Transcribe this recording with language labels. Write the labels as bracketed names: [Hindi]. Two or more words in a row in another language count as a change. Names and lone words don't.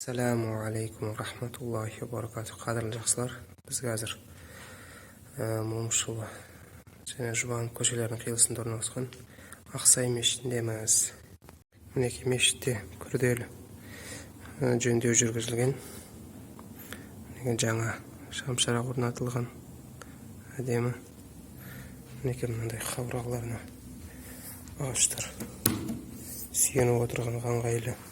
[Arabic] السلام عليكم ورحمة الله وبركاته. [Uzbek] Qadrli yaxshilar, biz hozir [Kazakh] Momshova және Жұбанов көшелерінің қиылысында орналасқан Ақсай мешітіндеміз. Мінекей мешітте күрделі жөндеу жүргізілген. Жаңа шамшырақ орнатылған. Әдемі. Мінекей мынандай қабырғаларына ағаштар сүйеніп отырған ыңғайлы.